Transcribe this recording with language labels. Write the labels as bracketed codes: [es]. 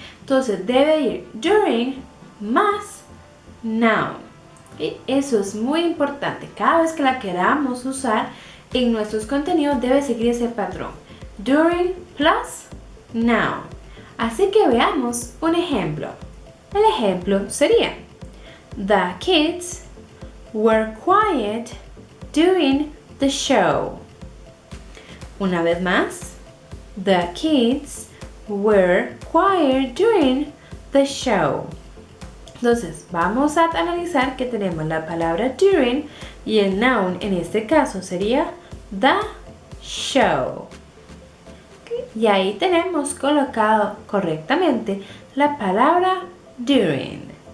[es] Entonces, debe ir [en] during [es] más noun. Y eso es muy importante. Cada vez que la queramos usar en nuestros contenidos debe seguir ese patrón. [en] During plus noun. [es] Así que veamos un ejemplo. El ejemplo sería: [en] The kids were quiet during the show. [es] Una vez más. [en] The kids were quiet during the show. [es] Entonces, vamos a analizar que tenemos la palabra [en] during [es] y el noun en este caso sería [en] the show. [es] Y ahí tenemos colocado correctamente la palabra [en] during.